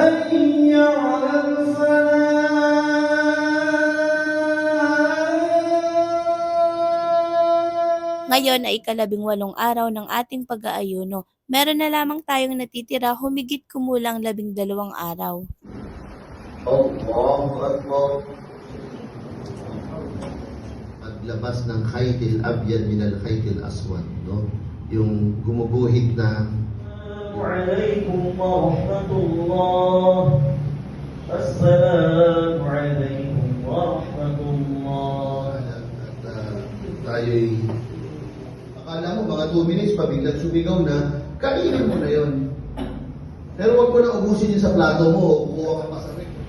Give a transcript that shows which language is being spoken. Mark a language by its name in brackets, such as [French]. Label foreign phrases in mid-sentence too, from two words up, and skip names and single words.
[Filipino] Ngayon ay ika-18 araw ng ating pag-aayuno. Meron na lamang tayong natitira, humigit kumulang 12 araw. [Arabic] الله أكبر. [Filipino] Paglabas ng [Arabic] الخيط الأبيض من الخيط الأسود, [Filipino] no? Yung gumuguhit na [Arabic] عليكم ورحمة الله. السلام عليكم ورحمة الله. [Filipino] Tayo'y akala mo mga 2 minutes pa biglang sumigaw na, kainin mo na yon. Pero wag mo na ubusin yun sa plato mo, kukuha ka pa sa